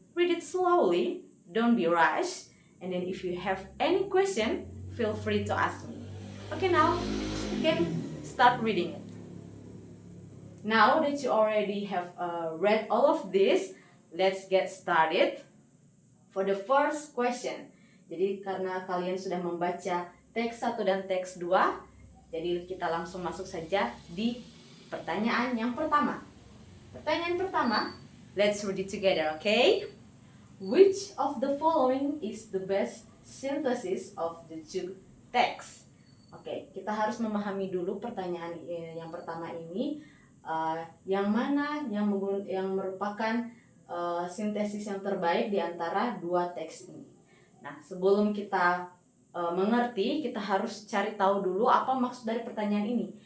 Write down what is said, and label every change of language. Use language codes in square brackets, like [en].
[en] Read it slowly. Don't be rushed. And then if you have any question, feel free to ask me. Okay, now you can start reading it. Now that you already have read all of this, let's get started for the first question. [id] Jadi karena kalian sudah membaca teks 1 dan teks 2, jadi kita langsung masuk saja di pertanyaan yang pertama. Pertanyaan pertama, [en] let's read it together, okay? Which of the following is the best synthesis of the two texts? [id] Oke, kita harus memahami dulu pertanyaan yang pertama ini, yang mana yang merupakan sintesis yang terbaik di antara dua teks ini. Nah, sebelum kita mengerti, kita harus cari tahu dulu apa maksud dari pertanyaan ini.